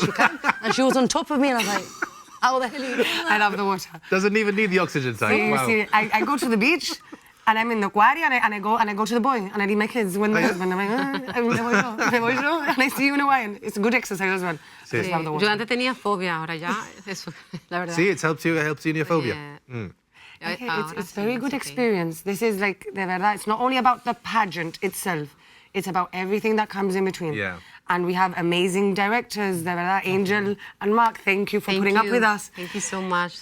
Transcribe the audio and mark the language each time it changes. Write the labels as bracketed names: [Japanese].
[English] Yeah, she can. And she was on top of me, and I was like, how the hell are you doing that? I love the water. Doesn't even need the oxygen tank. See, Wow. see, I go to the beach, and I'm in the aquarium, and I go to the boy, and I leave my kids with my husband. I'm like, [Spanish] me voy yo, [English] and I see you in a while. And it's a good exercise as well. I just love the water. [Spanish] Yo antes tenía fobia, ahora ya eso, la verdad. [English] See, it helps you in your phobia. Okay, it's a very good experience. This is like, [Spanish] de verdad, [English] it's not only about the pageant itself, it's about everything that comes in between. Yeah. And we have amazing directors, [Spanish] de verdad, [English] Angel and Mark, thank you for putting up with us. Thank you so much.